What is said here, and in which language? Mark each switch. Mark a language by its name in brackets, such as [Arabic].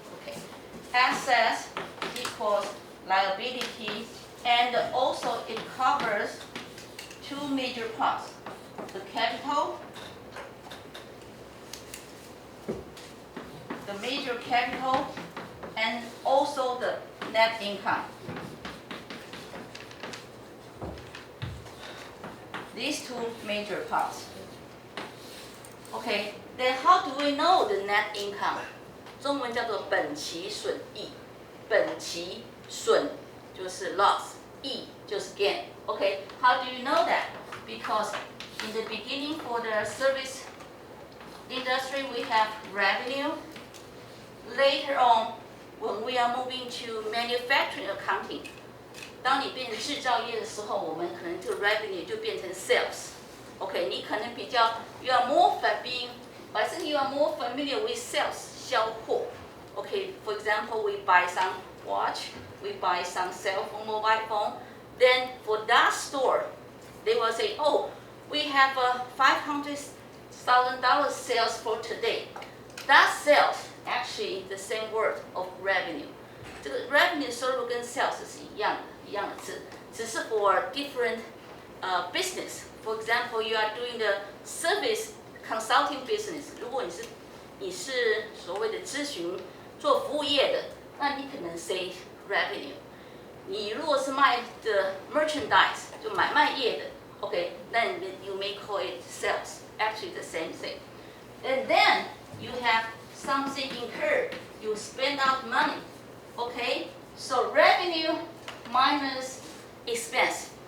[English] Okay, assets equals liability, and also it covers two major parts: the capital, the major capital, and also the net income. These two major parts. Okay, then how do we know the net income? [Chinese] 中文叫做本期损益，本期损就是 loss， 益就是 gain。 [English] Okay, how do you know that? Because in the beginning for the service industry we have revenue. Later on, when we are moving to manufacturing accounting, [Chinese] 当你变成制造业的时候，我们可能这个 revenue 就变成 sales。 [English] Okay, [Chinese] 你可能比较 [English] you are more I think you are more familiar with sales. [Chinese] 销货. [English] Okay, for example, we buy some watch, we buy some cell phone, mobile phone. Then for that store, they will say, oh, we have a $500,000 sales for today. That sales actually the same word of revenue. [Chinese] 这个 revenue 收入跟 sales 是一样的字，只是 [English] for different business. For example, you are doing the service consulting business. [Chinese] 如果你是所谓的咨询做服务业的，那你可能 [English] say revenue。 [Chinese] 你如果是卖的 merchandise 就买卖业的 ， [English] okay, then you may call it sales. Actually, the same thing. And then you have something incurred. You spend out money. Okay, so revenue minus expense.